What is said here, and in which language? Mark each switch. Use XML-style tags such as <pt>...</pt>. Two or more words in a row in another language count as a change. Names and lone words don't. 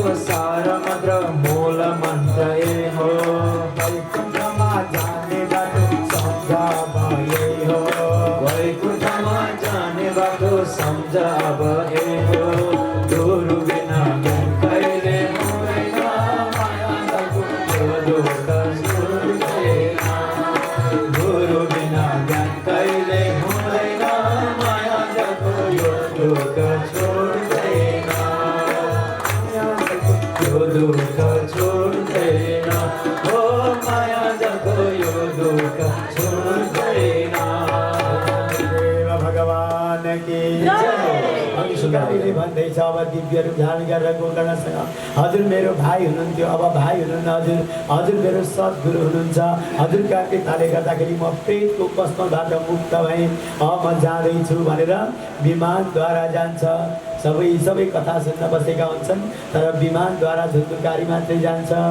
<ne>सार मन्त्र मूल मन्त्र ए हो वैकुण्ठमा जाने बाटो सम्झ अब यही हो वैकुण्ठमा जाने बाटो सम्झ अब यही हो गुरु बिना ज्ञान कहिले हुँदैन मायाको यो दुःख छुट्दैन गुरु बिना ज्ञान कहिले हुँदैन मायाको यो दुःख छुट्दैन यो दुःख छुट्दैन हो मायाको यो दुःख छुट्दैन</ne> <hi>देव भगवान की जय</hi> <ne>सुगारीले भन्दैछ अब दिव्य रूप धारण गरेर गोकर्णसँग हजुर मेरो भाइ हुनुहुन्थ्यो अब भाइ हुनुहुन्न हजुर हजुर मेरो सद्गुरु हुनुहुन्छ हजुरका कृपाले गर्दाखेरि म प्रेतको कष्टबाट मुक्त भएँ अब म जाँदैछु भनेर विमानद्वारा जान्छ सबै कथा सुन्न बसेका हुन्छन् तर विमानद्वारा धुन्धुकारी मात्रै जान्छ</ne>